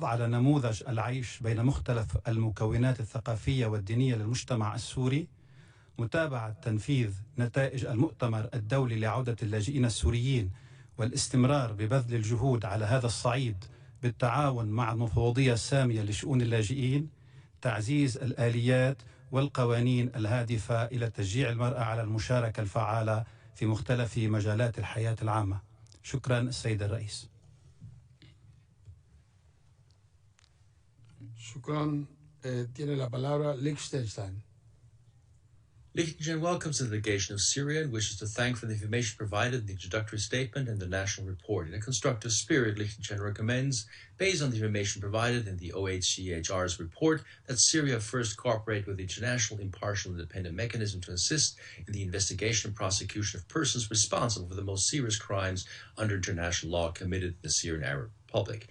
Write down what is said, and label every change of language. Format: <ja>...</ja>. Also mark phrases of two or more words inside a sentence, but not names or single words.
<ar>على نموذج العيش بين مختلف المكونات الثقافية والدينية للمجتمع السوري، متابعة تنفيذ نتائج المؤتمر الدولي لعودة اللاجئين السوريين، والاستمرار ببذل الجهود على هذا الصعيد بالتعاون مع المفوضية السامية لشؤون اللاجئين، تعزيز الآليات والقوانين الهادفة إلى تشجيع المرأة على المشاركة الفعالة في مختلف مجالات الحياة العامة. شكرا السيد الرئيس. شكرا.</ar> <es>Tiene la palabra Liechtenstein.</es> <en>Liechtenstein welcomes the delegation of Syria and wishes to thank for the information provided in the introductory statement and the national report. In a constructive spirit, Liechtenstein recommends, based on the information provided in the OHCHR's report, that Syria first cooperate with the international, impartial, and independent mechanism to assist in the investigation and prosecution of persons responsible for the most serious crimes under international law committed in the Syrian Arab Republic.</en>